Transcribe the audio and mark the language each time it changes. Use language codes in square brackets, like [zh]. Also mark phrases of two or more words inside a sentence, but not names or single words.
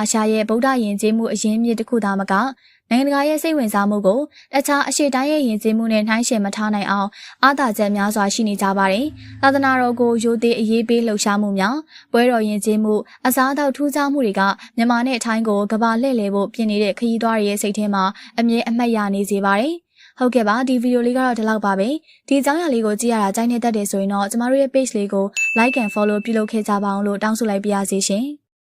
[my] ရှရဲ့ဗုဒ္ဓယဉ်ကျေးမှုအရင်းမြစ်တစ်ခုသာမကနိုင်ငံတကာရဲ့စိတ်ဝင်စားမှုကိုတခြားအရှေ့တိုင်းရဲ့ယဉ်ကျေးမှုနဲ့နှိုင်းယှဉ်မထားနိုင်အောင်အားသာချက်များစွာရှိနေကြပါတယ်။သာသနာတော်ကိုရိုသေအရေးပေးလှုပ်ရှားမှုများပွဲတော်ယဉ်ကျေးမှုအစားအသောက်ထူးခြားမှုတွေကမြန်မာနဲ့ထိုင်းကိုကမ္ဘာလှည့်လည်ဖို့ပြင်နေတဲ့ခရီးသွားတွေရဲ့စိတ်ထဲမှာအမြဲအမှတ်ရနေစေပါတယ်။ဟုတ်ကဲ့ပါဒီဗီဒီယိုလေးကတော့ဒီလောက်ပါပဲဒီအကြောင်းအရာလေးကိုကြည့်ရတာကြိုက်နေတတ်တယ်ဆိုရင်တော့ကျမတို့ရဲ့ page လေးကို [en] like and follow [my] ပြုလုပ်ခဲ့ကြပါအောင်လို့တောင်းဆိုလိုက်ပါရစေရှင်။